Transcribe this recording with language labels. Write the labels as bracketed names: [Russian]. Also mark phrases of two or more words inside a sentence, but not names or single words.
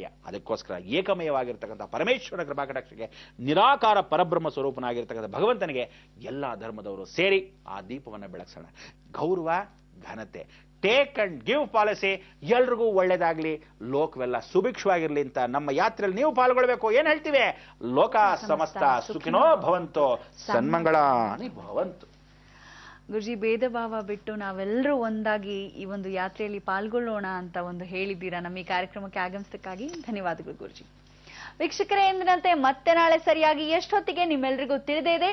[Kannada] ಅದಕ್ಕೋಸ್ಕರ ಏಕಮಯವಾಗಿರ್ತಕ್ಕಂಥ ಪರಮೇಶ್ವರ ಕೃಪಾಕಟಾಕ್ಷಕ್ಕೆ ನಿರಾಕಾರ ಪರಬ್ರಹ್ಮ ಸ್ವರೂಪನಾಗಿರ್ತಕ್ಕಂಥ ಭಗವಂತನಿಗೆ ಎಲ್ಲ ಧರ್ಮದವರು ಸೇರಿ ಆ ದೀಪವನ್ನು ಬೆಳಗ್ಸೋಣ. ಗೌರವ, ಘನತೆ, [English] take and give policy, [Kannada] ಎಲ್ರಿಗೂ ಒಳ್ಳೇದಾಗ್ಲಿ, ಲೋಕವೆಲ್ಲ ಸುಭಿಕ್ಷವಾಗಿರ್ಲಿ ಅಂತ ನಮ್ಮ ಯಾತ್ರೆಯಲ್ಲಿ ನೀವು ಪಾಲ್ಗೊಳ್ಬೇಕು. ಏನ್ ಹೇಳ್ತೀವಿ? [Sanskrit] ಲೋಕ ಸಮಸ್ತ ಸುಖಿನೋ ಭವಂತು, ಸನ್ಮಂಗಳಾನಿ ಭವಂತು. [Kannada] ಗುರುಜಿ, ಭೇದ ಭಾವ ಬಿಟ್ಟು ನಾವೆಲ್ಲರೂ ಒಂದಾಗಿ ಈ ಒಂದು ಯಾತ್ರೆಯಲ್ಲಿ ಪಾಲ್ಗೊಳ್ಳೋಣ ಅಂತ ಒಂದು ಹೇಳಿದ್ದೀರಾ. ನಮ್ಮ ಈ ಕಾರ್ಯಕ್ರಮಕ್ಕೆ ಆಗಮಿಸಕ್ಕಾಗಿ ಧನ್ಯವಾದಗಳು ಗುರುಜಿ. ವೀಕ್ಷಕರೇ, ಎಂದಿನಂತೆ ಮತ್ತೆ ನಾಳೆ ಸರಿಯಾಗಿ ಎಷ್ಟೊತ್ತಿಗೆ ನಿಮ್ಮೆಲ್ರಿಗೂ ತಿಳಿದೇ ಇದೆ.